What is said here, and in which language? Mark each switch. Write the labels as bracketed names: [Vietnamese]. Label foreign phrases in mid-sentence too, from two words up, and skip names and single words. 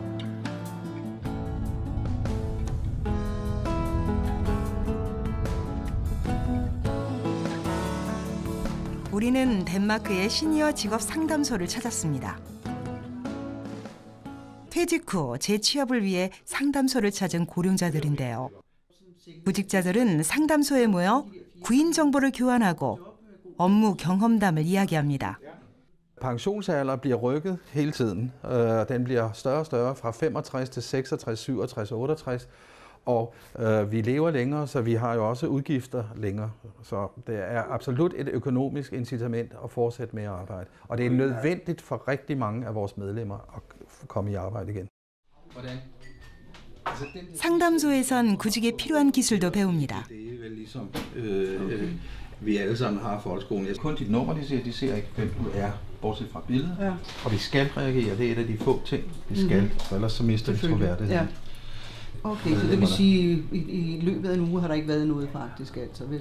[Korean] 우리는 덴마크의 시니어 직업 상담소를 찾았습니다. 퇴직 후 재취업을 위해 상담소를 찾은 고령자들인데요. 구직자들은 상담소에 모여 구인 정보를 교환하고 업무 경험담을 이야기합니다. [Danish] Pensionsalder bliver rykket hele tiden. Den bliver større og større fra 65 til 66, 67, 68. Og vi lever længere, så vi har jo også udgifter længere. Så det er absolut et økonomisk incitament at fortsætte med at arbejde. Og det er nødvendigt for rigtig mange af vores medlemmer at komme i arbejde igen. [Korean] 상담소에선 구직에 필요한 기술도 배웁니다. [Danish] Vi alle sammen har folkeskolen. Kun dit nummer, de ser ikke, hvem du er, bortset fra billedet. Ja. Og vi skal reagere, det er et af de få ting, vi skal, for ellers så mister vi troværdighed. Ja. Okay, så det vil sige, i løbet af en uge har der ikke været noget faktisk, altså vel?